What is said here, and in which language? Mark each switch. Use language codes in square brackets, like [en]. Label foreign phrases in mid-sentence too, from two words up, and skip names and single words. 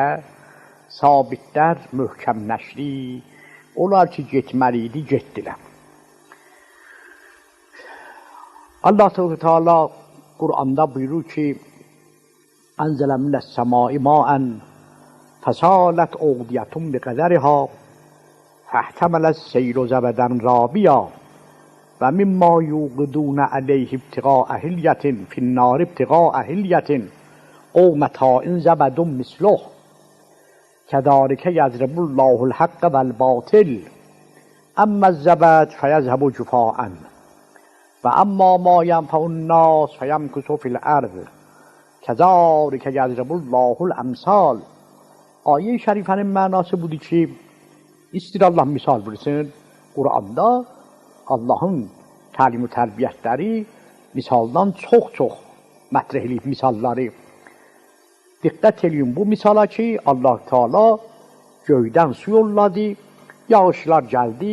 [az] Sabitlər möhkəmləşdi. Onlar ki getməli idi, getdilər. Allah Teala Qur'anda buyurur ki: [ar] "أنزل من السماء ماء فسالت أودية بقدرها فاحتمل السیل زبدا رابیا و مما یوقدون علیه ابتغاء حلیة فی النار ابتغاء حلیة او متاع زبد مثله کذلک یضرب الله الحق والباطل اما الزبد فیذهب جفاء و اما ما ینفع الناس فیمکث فی الارض کذلک یضرب الله الامثال." [az] آیه şərifənin mənası budur ki, İstir Allah misal versin. Qur'anda Allah'ın təlim və tərbiyyətləri misaldan çox mətrəh edib misalları. Diqqət edin bu misala ki, Allah Teala göydən su yolladı, yağışlar gəldi.